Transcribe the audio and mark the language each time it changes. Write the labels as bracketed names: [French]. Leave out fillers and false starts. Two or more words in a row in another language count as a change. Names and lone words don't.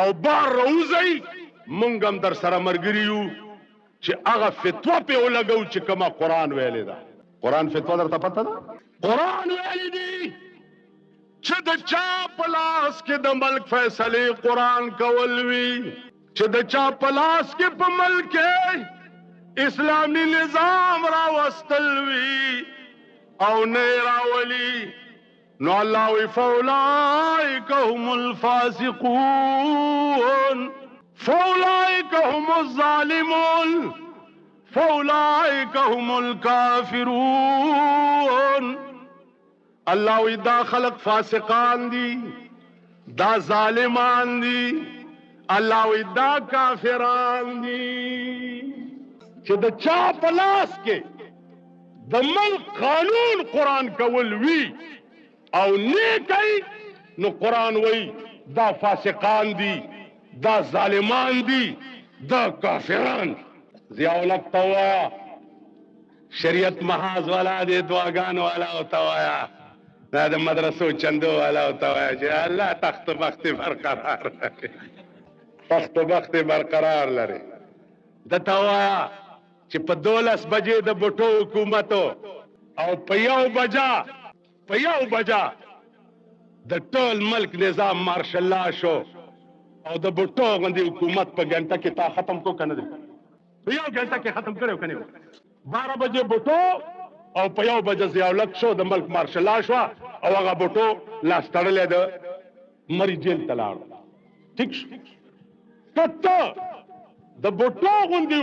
[Pashto] بار راوځئ مونږ هم در سره ملګري یو چې هغه فتوا پې ولګو چې کومه قرآن ویلې ده قرآن فتوا درته پته ده قرآن ویلې دي چې د چا په لاس کې د ملک فیصلې قرآن کول وي چې د چا په لاس کې په ملک کې اسلامی نظام راوستل وي او نه راولي نو الله وی [Arabic] فاولئک هم الفاسقون فاولئک هم الظالمون فاولئک هم الكافرون [Pashto] الله وی دا خلق فاسقان دي دا ظالمان دي الله وی دا کافران دي چې د چا په لاس کې د ملک قانون قرآن کول وي او نه کوي نو قرآن وایي دا فاسقان دي دا ظالمان دي دا کافران ضیاءالله ته ووایه شریعت محاذ والا دی دعاګانو والا ورته ووایه دا د مدرسو چندو والا ورته ووایه چې الله تخت و بخت برقرار لري تخت و بخت برقرار لري دته ووایه چې په 12 بجې د بوټو حکومتو او په 1 بجه د ټول ملک نظام [English] martial law [Pashto] شو او د بوټو غوندې حکومت په ګنټه کې تا ختم کو کنه دی په 1 ګنټه کې ختم کړو کنه 12 بجې بوټو او په 1 بجه ضیاءالله شو د ملک [English] martial law [Pashto] شو او هغه بوټو لاس تړلې د مری جیل ته لاړ ٹھیک شو ته د بوټو غوندې